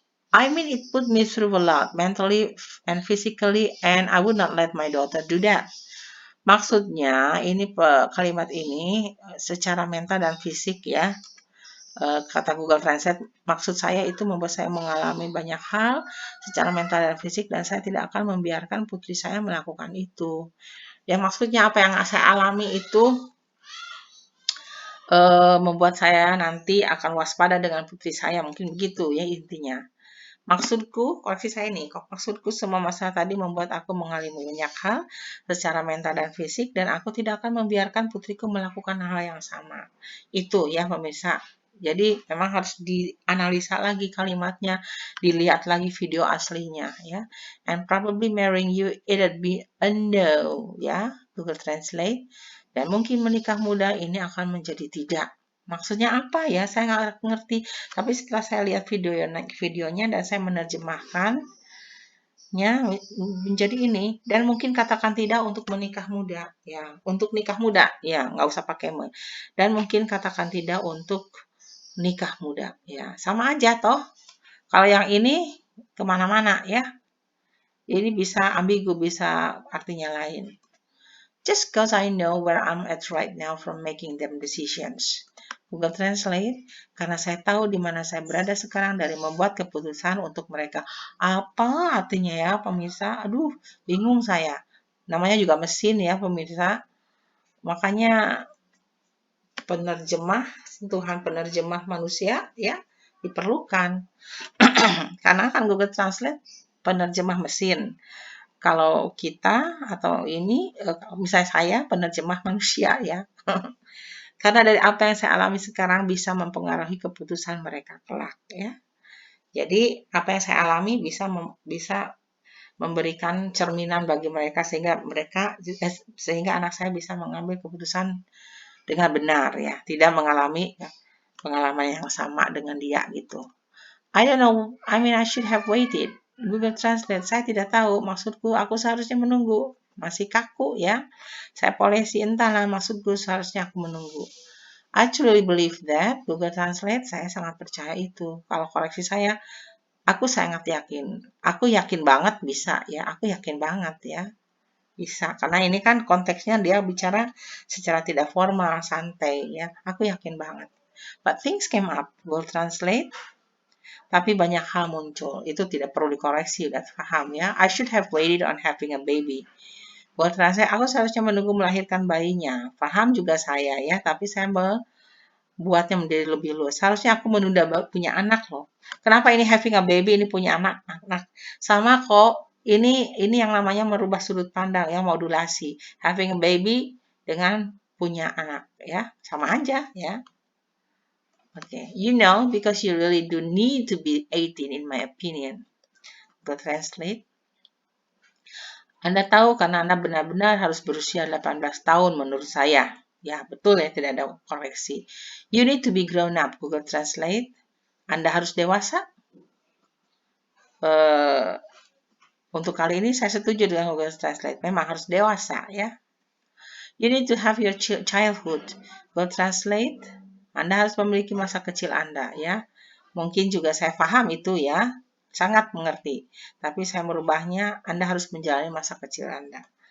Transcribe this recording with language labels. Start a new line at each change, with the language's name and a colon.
English: I mean, it put me through a lot, mentally and physically, and I would not let my daughter do that.
Indonesian: Maksudnya, kalimat ini secara mental dan fisik ya, kata Google Translate, maksud saya itu membuat saya mengalami banyak hal secara mental dan fisik, dan saya tidak akan membiarkan putri saya melakukan itu. Ya maksudnya apa yang saya alami itu membuat saya nanti akan waspada dengan putri saya, mungkin begitu ya intinya. Maksudku, koreksi saya nih, maksudku semua masalah tadi membuat aku mengalami banyak hal secara mental dan fisik, dan aku tidak akan membiarkan putriku melakukan hal yang sama. Itu ya pemirsa. Jadi memang harus dianalisa lagi kalimatnya, dilihat lagi video aslinya ya.
English: And probably marrying you it'd be a no ya, Google Translate.
Indonesian: Dan mungkin menikah muda ini akan menjadi tidak. Maksudnya apa ya? Saya nggak ngerti. Tapi setelah saya lihat videonya dan saya menerjemahkannya menjadi ini, dan mungkin katakan tidak untuk menikah muda, ya. Untuk nikah muda, ya nggak usah pakai dan mungkin katakan tidak untuk nikah muda, ya sama aja toh. Kalau yang ini kemana-mana ya. Ini bisa ambigu, bisa artinya lain.
English: Just cause I know where I'm at right now from making them decisions.
Indonesian: Google Translate karena saya tahu di mana saya berada sekarang dari membuat keputusan untuk mereka. Apa artinya ya pemirsa? Aduh, bingung saya. Namanya juga mesin ya pemirsa. Makanya penerjemah, sentuhan penerjemah manusia ya diperlukan. Karena kan Google Translate penerjemah mesin. Kalau kita atau ini, misalnya saya penerjemah manusia ya. Karena dari apa yang saya alami sekarang bisa mempengaruhi keputusan mereka kelak ya. Jadi apa yang saya alami bisa memberikan cerminan bagi mereka sehingga anak saya bisa mengambil keputusan dengan benar ya, tidak mengalami pengalaman yang sama dengan dia gitu.
English: I don't know, I mean I should have waited.
Indonesian: Google Translate, saya tidak tahu, maksudku aku seharusnya menunggu. Masih kaku ya. Saya polisi entahlah maksudku seharusnya aku menunggu.
English: I truly believe that Google Translate,
Indonesian: saya sangat percaya itu. Kalau koreksi saya, aku sangat yakin. Aku yakin banget bisa ya, aku yakin banget ya. Bisa, karena ini kan konteksnya dia bicara secara tidak formal, santai ya. Aku yakin banget.
English: But things came up, Google Translate,
Indonesian: tapi banyak hal muncul. Itu tidak perlu dikoreksi, udah paham ya.
English: I should have waited on having a baby.
Indonesian: Buat Translate, aku seharusnya menunggu melahirkan bayinya. Paham juga saya ya, tapi saya buatnya menjadi lebih luas. Seharusnya aku menunda punya anak loh. Kenapa ini
English: having a baby,
Indonesian: ini punya anak? Nah, sama kok. Ini yang namanya merubah sudut pandang ya, modulasi.
English: Having a baby
Indonesian: dengan punya anak ya, sama aja ya.
English: Okay, because you really do need to be 18 in my opinion. Go translate.
Indonesian: Anda tahu karena Anda benar-benar harus berusia 18 tahun menurut saya. Ya, betul ya, tidak ada koreksi.
English: You need to be grown up, Google Translate.
Indonesian: Anda harus dewasa. Untuk kali ini saya setuju dengan Google Translate. Memang harus dewasa ya.
English: You need to have your childhood. Google Translate.
Indonesian: Anda harus memiliki masa kecil Anda ya. Mungkin juga saya paham itu ya. Sangat mengerti. Tapi saya merubahnya, Anda harus menjalani masa kecil Anda.